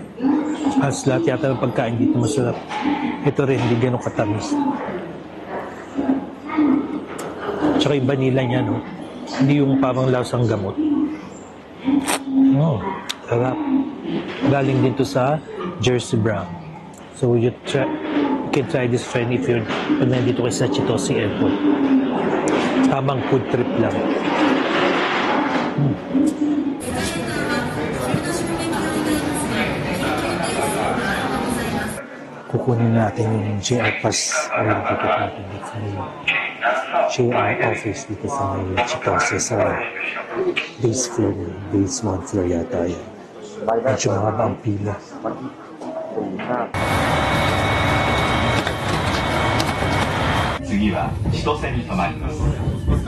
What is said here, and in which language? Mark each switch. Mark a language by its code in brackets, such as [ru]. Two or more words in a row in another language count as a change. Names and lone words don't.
[tl] Halos lahat yata ng pagkain dito masarap. Ito rin, hindi ganun katamis. Tsaka yung vanilla niya, no? Hindi yung parang lasang gamot. Sarap. Galing din to sa Jersey Brown. [en] So you can try this, friend, if you're [tl] pag nandito kayo sa [en] Chitose Airport. [tl] Tamang [en] food trip [tl] lang. Kukunin natin yung JR Pass rin ticket natin dito sa may JR office dito sa may Chitose sa [en] base floor, base 1 floor [tl] yata yan. Medyo mahaba ang pila. [ja] 次は千歳に停まります。